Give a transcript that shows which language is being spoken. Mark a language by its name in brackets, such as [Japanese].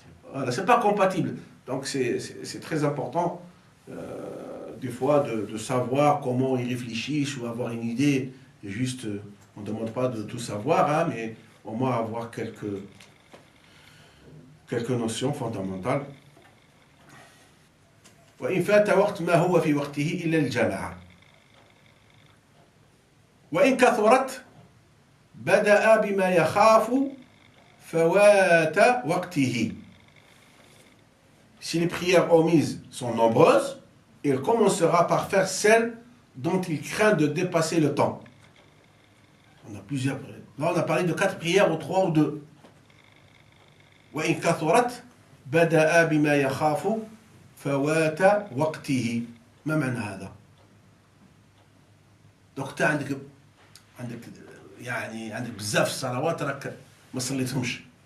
[French] Voilà, ce n'est pas compatible. Donc, c'est très important, des fois, de savoir comment ils réfléchissent ou avoir une idée. Et juste, on ne demande pas de tout savoir, hein, mais au moins avoir quelques notions fondamentales. [Arabic] وإن فات وقت ما هو في وقته إلا الجماعة وإن كثرت بدأ بما يخاف فوات وقته. [French] Si les prières omises sont nombreuses, il commencera par faire celles dont il craint de dépasser le temps. On a plusieurs prières. Là, on a parlé de 4 prières, ou 3 ou 2. [Arabic] وإن كثرت بدأ بما يخاف فوات وقته. ما معنى هذا؟ donc انت عندك بزاف صلوات راك ما صليتهمش.